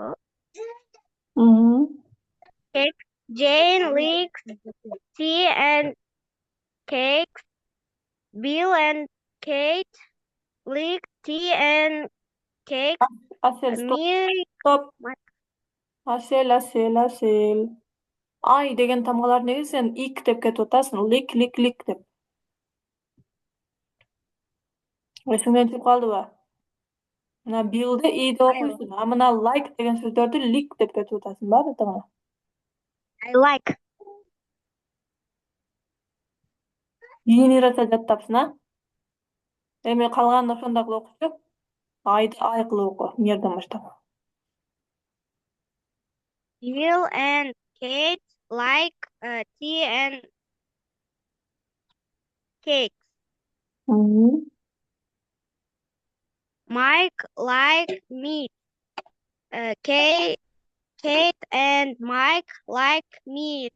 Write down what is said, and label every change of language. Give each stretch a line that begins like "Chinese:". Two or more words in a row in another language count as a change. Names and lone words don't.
English: Mm. Jane likes tea and cakes. Bill and Kate like tea and cake, Asel stop. milk. Stop. Mike. Asel.
Kyrgyz: Ay деген тамгалар неге сен ик деп кетип атасың? Лик деп. Эсиңден чыгып калдыбы? Мына бill'ди и деп окуйсуң, а мына like деген сөздөрдү lick деп кетип атасың баардыгына.
English: I like.
Kyrgyz: Ийини ыраса жаттапсың, а? Эми калганын ошондой кылып окучу. Айды ай кылып оку, эмнерден баштап.
English: Bill and Kate like tea and cakes. Mike like meat. Kate and Mike like meat.